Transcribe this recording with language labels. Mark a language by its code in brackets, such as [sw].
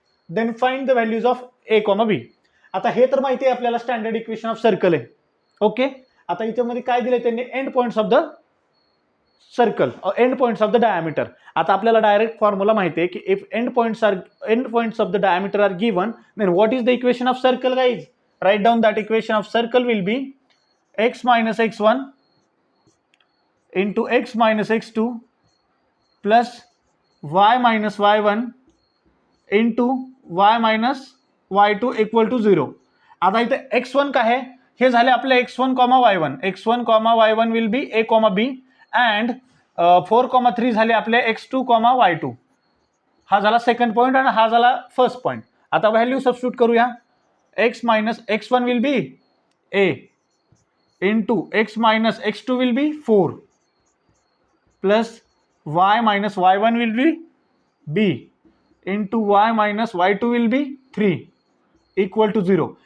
[en] Then find the values of a, b. [mr] आता हे तर माहिती आहे आपल्याला स्टँडर्ड इक्वेशन ऑफ सर्कल आहे. ओके, आता इथे मध्ये काय दिले त्यांनी, [en] End points of the circle, end points of the diameter. [mr] आता आपल्याला डायरेक्ट फॉर्म्युला माहिती आहे की [en] If end points of the diameter are given, then what is the equation of circle guys. Write down that equation of circle will be x minus x1 into x minus x2 plus y minus y1 into y minus y2 equal to 0. [mr] आता इथे x1 काय आहे, हे झाले आपले x1, y1. [en] x1, y1 will be a, b and 4,3 [mr] झाले आपले [en] x2, y2. [mr] हा झाला सेकंड पॉईंट आणि हा झाला फर्स्ट पॉईंट. आता व्हॅल्यू सबस्टिट्यूट करूया. [en] x minus x1 will be a into x minus x2 will be 4 plus y minus y1 will be b into y minus y2 will be 3 equal to 0.